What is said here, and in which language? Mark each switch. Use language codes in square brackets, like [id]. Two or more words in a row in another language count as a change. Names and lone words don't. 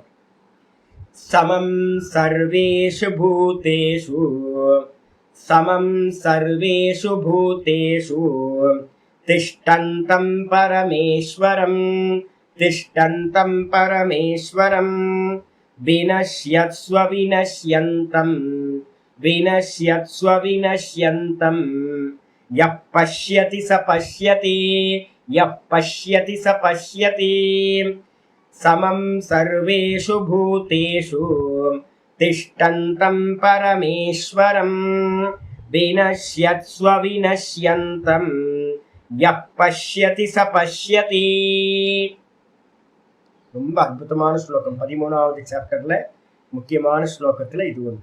[sa] समं सर्वेषु भूतेषु, समं सर्वेषु भूतेषु तिष्ठन्तं परमेश्वरम्, तिष्ठन्तं परमेश्वरम् विनश्यत्स्व विनश्यन्तं, विनश्यत्स्व विनश्यन्तं यः पश्यति स पश्यति, यः पश्यति स पश्यति. समं सर्वेषु भूतेषु तिष्ठन्तं परमेश्वरम् विनश्यत्स्व विनश्यन्तं यः पश्यति स पश्यति. [ta] ரொம்ப அற்புதமான ஸ்லோகம். 13வது சாப்டர்ல முக்கியமான ஸ்லோகத்துல இது ஒன்று.